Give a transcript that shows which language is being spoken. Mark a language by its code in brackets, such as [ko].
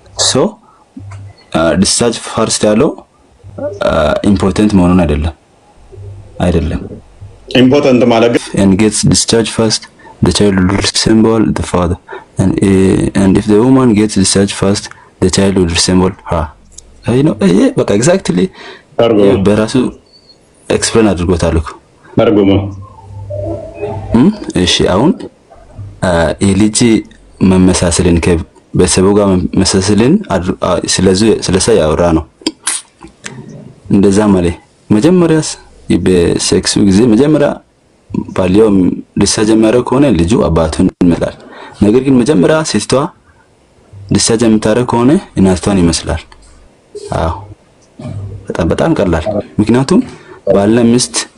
[am] ሶ ዲስቻርጅ ፈርስት ያለው ኢምፖርታንት መሆኑን አይደለም ኢምፖርታንት ማለት [en] and gets discharged first the child will resemble the father and if the woman gets discharged first the child will resemble her. [am] ይሄ በቃ ኤግዛክትሊ በራሱ ኤክስፕሌን አድርጎታል እኮ አርጉሞ። እሺ አሁን የልጅ መመሳሰልን ከቤተሰቡ ጋር መመሳሰልን ስለዛ ያወራ ነው። እንደዛ ማለት መጀመሪያስ በሴክሱ ጊዜ መጀመሪያ ባልየው ዲስቻርጅ የሚያደርግ ከሆነ ልጁ አባቱን ይመስላል። ነገር ግን መጀመሪያ ሴቷ ዲስቻርጅ የምታደርግ ከሆነ እናቷን ይመስላል። አዎ በጣም ቀላል። ምክንያቱም ባልና ሚስት